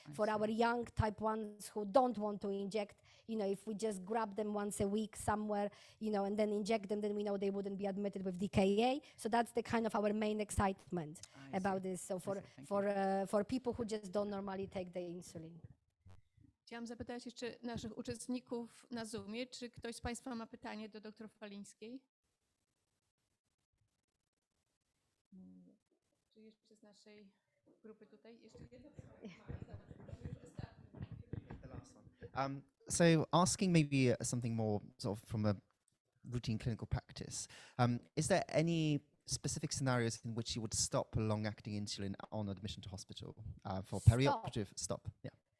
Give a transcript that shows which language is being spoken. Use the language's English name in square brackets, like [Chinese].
[English] For our young type 1s who don't want to inject, if we just grab them once a week somewhere, and then inject them, then we know they wouldn't be admitted with DKA. So that's the kind of our main excitement about this. So for people who just don't normally take the insulin. [Polish] Chciałam zapytać jeszcze naszych uczestników na Zoomie, czy ktoś z Państwa ma pytanie do dr Falińskiej? Czy jeszcze z naszej grupy tutaj? Jeszcze jedno? [English] So asking maybe something more sort of from a routine clinical practice, is there any specific scenarios in which you would stop long-acting insulin on admission to hospital for perioperative stop? Yeah.